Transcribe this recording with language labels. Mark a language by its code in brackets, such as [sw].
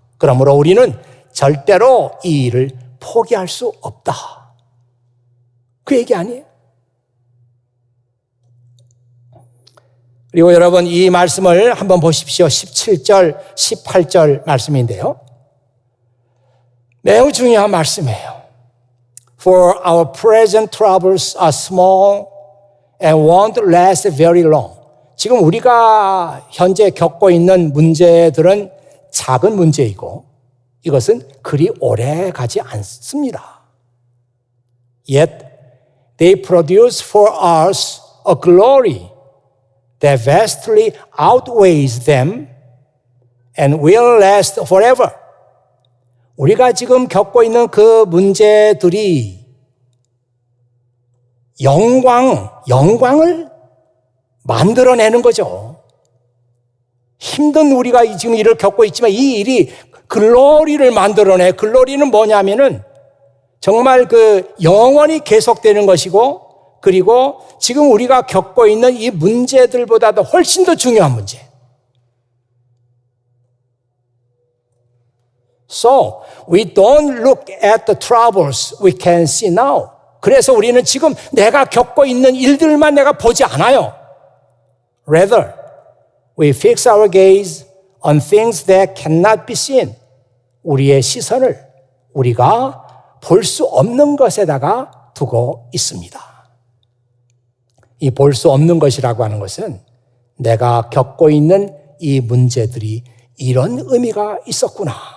[ko] 그러므로 우리는 절대로 이 일을 포기할 수 없다. 그 얘기 아니에요? 그리고 여러분 이 말씀을 한번 보십시오. 17절, 18절 말씀인데요. 매우 중요한 말씀이에요. [en] For our present troubles are small and won't last very long. [ko] 지금 우리가 현재 겪고 있는 문제들은 작은 문제이고 이것은 그리 오래 가지 않습니다. [en] Yet they produce for us a glory that vastly outweighs them and will last forever. [ko] 우리가 지금 겪고 있는 그 문제들이 영광을 만들어내는 거죠. 힘든 우리가 지금 일을 겪고 있지만 이 일이 글로리를 만들어내. 글로리는 뭐냐면은 정말 그 영원히 계속되는 것이고 그리고 지금 우리가 겪고 있는 이 문제들보다도 훨씬 더 중요한 문제. [en] So, we don't look at the troubles we can see now. [ko] 그래서 우리는 지금 내가 겪고 있는 일들만 내가 보지 않아요. [en] Rather, we fix our gaze on things that cannot be seen. [ko] 우리의 시선을 우리가 볼 수 없는 것에다가 두고 있습니다. 이 볼 수 없는 것이라고 하는 것은 내가 겪고 있는 이 문제들이 이런 의미가 있었구나.